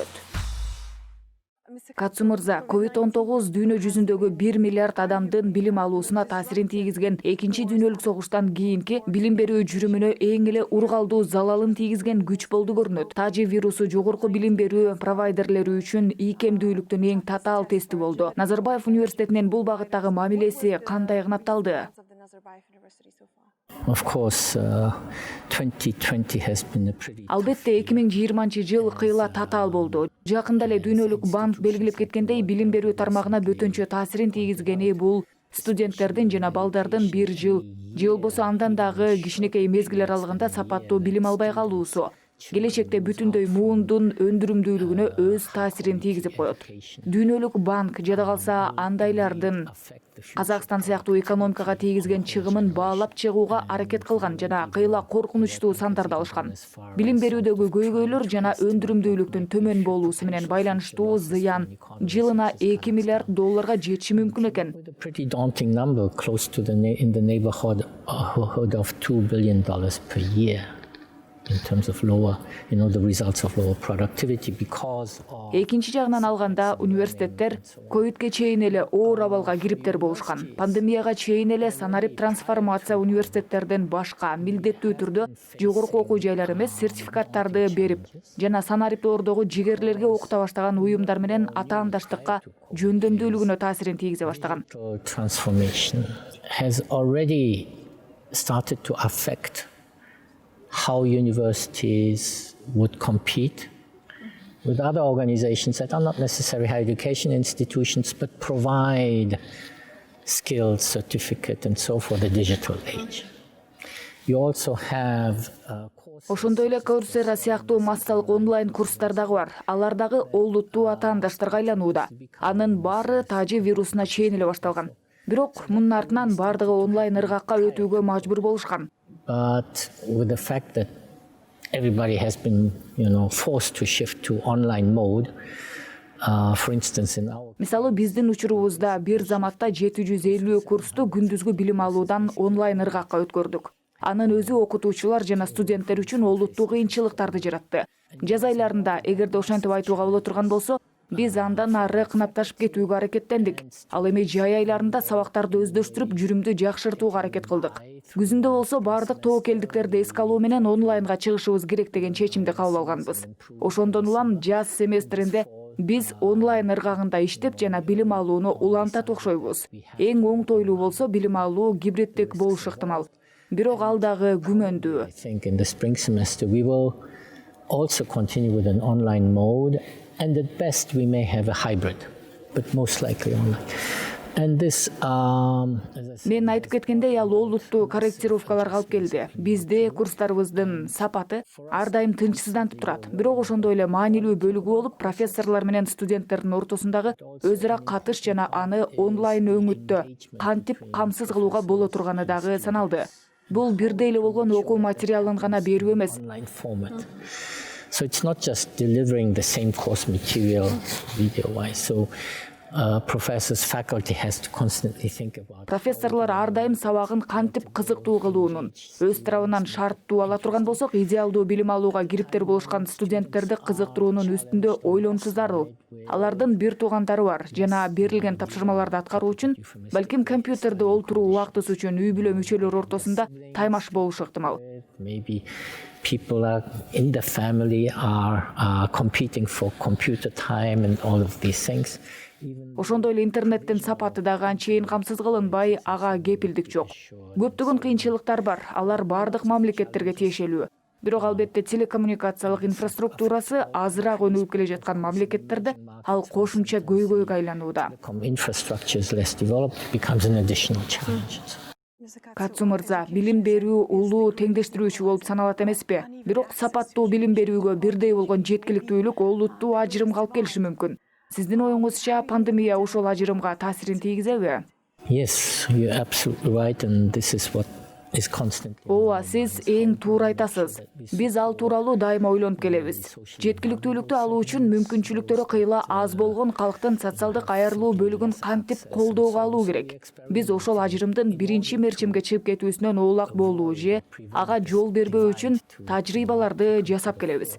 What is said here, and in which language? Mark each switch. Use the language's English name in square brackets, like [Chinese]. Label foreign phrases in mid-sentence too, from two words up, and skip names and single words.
[Kyrgyz] Катсу мырза, COVID-19 дүйнө жүзүндөгү 1 миллиард адамдын билим алуусуна таасирин тийгизген экинчи дүйнөлүк согуштан кийинки билим берүү жүрүмүнө эң эле ургалдуу залалын тийгизген күч болду көрүнөт. Тажи вирусу жогорку билим берүү провайдерлери үчүн ийкемдүүлүктүн эң татаал тести болду. Назарбаев университетинин бул багыттагы мамилеси кандай кынапталды? [English] Of course, 2020 has been a pretty... [Kyrgyz] Албетте 2020 жыл кыйла татаал болду. Жакында эле дүйнөлүк банк белгилеп кеткендей, билим берүү тармагына бөтөнчө таасирин тийгизгени бул студенттердин жана балдардын 1 жыл же болбосо андан дагы кичинекей мезгил аралыгында сапаттуу билим албай калуусу. Келечекте бүтүндөй муундун өндүрүмдүүлүгүнө өз таасирин тийгизип коет. Дүйнөлүк банк жада калса андайлардын Казакстан сыяктуу экономикага тийгизген чыгымын баалап чыгууга аракет кылган жана кыйла коркунучтуу сандарды алышкан. Билим берүүдөгү көйгөйлөр жана өндүрүмдүүлүктүн төмөн болуусу менен байланыштуу зыян жылына 2 миллиард долларга жетиши мүмкүн экен. [English] Pretty daunting number, close to in the neighborhood of $2 billion per year. In terms of lower, the results of lower productivity because of... [Kyrgyz] Экинчи жагынан алганда университеттер ковидке чейин эле оор абалга кириптер болушкан. Пандемияга чейин эле санарип трансформация университеттерден башка милдеттүү түрдө жогорку окуу жайлары эмес сертификаттарды берип жана санариптоордогу жигерлерге окута баштаган уюмдар менен атаандаштыкка жөндөмдүүлүгүнө таасирин тийгизе баштаган. [English] Transformation has already started to affect how universities would compete with other organizations that are not necessarily higher education institutions but provide skills, certificate and so for the digital age. You also have [Kyrgyz] Ошондой эле Coursera сыяктуу массалык онлайн курстар дагы бар. Алар дагы олуттуу атаандаштарга айланууда. Анын баары тажи вирусуна чейин эле башталган. Бирок мунун артынан бардыгы онлайн ыргакка өтүүгө мажбур болушкан. [English] But with the fact that everybody has been, forced to shift to online mode, for instance, in our... [Kyrgyz] Мисалы, биздин учурубузда бир заматта 750 курсту күндүзгү билим алуудан онлайн ыргакка өткөрдүк. Анын өзү окутуучулар жана студенттер үчүн олуттуу кыйынчылыктарды жаратты. Жаз айларында, эгерде ошентип айтууга боло турган болсо, биз андан ары кынапташып кетүүгө аракеттендик. Ал эми жай айларында сабактарды өздөштүрүп, жүрүмдү жакшыртууга аракет кылдык. Күзүндө болсо бардык тобокелдиктерди эске алуу менен онлайнга чыгышыбыз керек деген чечимди кабыл алганбыз. Ошондон улам жаз семестринде биз онлайн ыргагында иштеп жана билим алууну улантат окшойбуз. Эң оңтойлуу болсо билим алуу гибридтик болушу ыктымал. Бирок ал дагы күмөндүү. [English] I think in the spring semester we will also continue with an online mode. And at best, we may have a hybrid, but most likely online. And this, [Kyrgyz] Мен айтып кеткендей, ал олуттуу корректировкаларга алып келди. Бизде курстарыбыздын сапаты ар дайым тынчсыздантып турат. Бирок ошондой эле маанилүү бөлүгү болуп, профессорлор менен студенттердин ортосундагы өз ара катыш жана аны онлайн өңүттө кантип камсыз кылууга боло турганы дагы саналды. Бул бирдей эле болгон окуу материалын гана берүү эмес. [English] So it's not just delivering the same course material video-wise. So professors, faculty has to constantly think about. [Kyrgyz] Профессорлор ар дайым сабагын кантип кызыктуу кылуунун, өз тарабынан шарттуу ала турган болсок, идеалдуу билим алууга кириптер болушкан студенттерди кызыктыруунун үстүндө ойлонушу зарыл. Алардын бир туугандары бар жана берилген тапшырмаларды аткаруу үчүн, балким компьютерде олтуруу убактысы үчүн үй бүлө мүчөлөрү ортосунда таймаш болушу ыктымал. [English] Maybe people in the family are competing for computer time and all of these things. [Kyrgyz] Ошондой эле интернеттин сапаты дагы анчейин камсыз кылынбай, ага кепилдик жок. Көптөгөн кыйынчылыктар бар, алар бардык мамлекеттерге тиешелүү. Бирок албетте телекоммуникациялык инфраструктурасы азыраак өнүгүп келе жаткан мамлекеттерде ал кошумча көйгөйгө айланууда. [English] Infrastructure is less developed, becomes an additional challenge. [Kyrgyz] Катсу мырза, билим берүү улуу теңдештирүүчү болуп саналат эмеспи? Бирок сапаттуу билим берүүгө бирдей болгон жеткиликтүүлүк олуттуу ажырымга алып келиши мүмкүн. Сиздин оюңузча пандемия ошол ажырымга таасирин тийгизеби? [English] Yes, you're absolutely right, and this is what is constantly. [Kyrgyz] Ооба, сиз эң туура айтасыз. Биз ал тууралуу дайыма ойлонуп келебиз. Жеткиликтүүлүктү алуу үчүн мүмкүнчүлүктөрү кыйла аз болгон калктын социалдык аярлуу бөлүгүн кантип колдоого алуу керек. Биз ошол ажырымдын биринчи мерчимге чыгып кетүүсүнөн оолак болуу же ага жол бербөө үчүн тажрыйбаларды жасап келебиз.